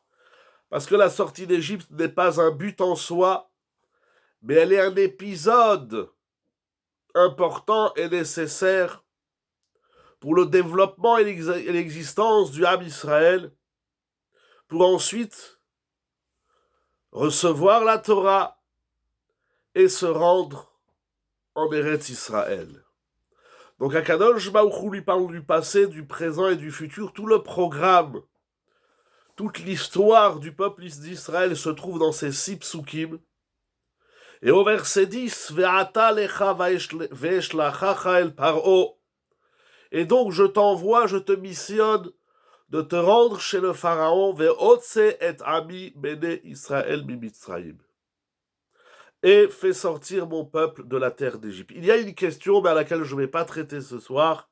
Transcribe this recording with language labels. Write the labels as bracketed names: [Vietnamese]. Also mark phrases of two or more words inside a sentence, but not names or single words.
[French] Parce que la sortie d'Égypte n'est pas un but en soi, mais elle est un épisode important et nécessaire pour le développement et l'existence du Ham Israël, pour ensuite recevoir la Torah et se rendre en Eretz Israël. Donc Akadosh Baruch Hu lui parle du passé, du présent et du futur. Tout le programme, toute l'histoire du peuple d'Israël se trouve dans ces 6 psukim. Et au verset 10, [Hebrew] ועתה לכה ואשלחך אל פרעה. [French] Et donc je t'envoie, je te missionne de te rendre chez le pharaon, [Hebrew] והוצא את עמי בני ישראל ממצרים. [French] Et fais sortir mon peuple de la terre d'Égypte. Il y a une question, mais à laquelle je ne vais pas traiter ce soir.